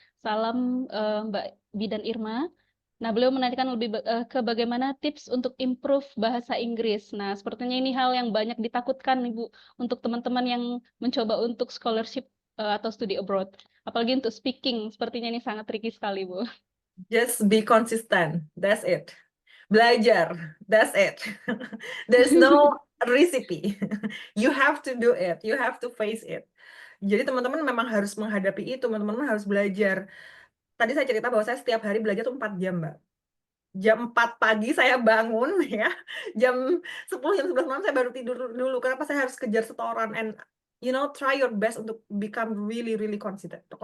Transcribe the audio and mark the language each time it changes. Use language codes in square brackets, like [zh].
[id] Salam Mbak Bidan Irma. Nah, beliau menanyakan lebih ke bagaimana tips untuk improve bahasa Inggris. Nah, sepertinya ini hal yang banyak ditakutkan, Ibu, untuk teman-teman yang mencoba untuk scholarship atau studi abroad. Apalagi untuk speaking, sepertinya ini sangat tricky sekali, Bu. [en] Just be consistent, that's it. [id] Belajar, [en] that's it. There's no recipe. You have to do it, you have to face it. [id] Jadi teman-teman memang harus menghadapi itu, teman-teman harus belajar. Tadi saya cerita bahwa saya setiap hari belajar tuh 4 jam, Mbak. Jam 4 pagi saya bangun ya. Jam 10, jam 11 malam saya baru tidur dulu. Kenapa saya harus kejar setoran [en] and try your best [id] untuk [en] become really really consistent.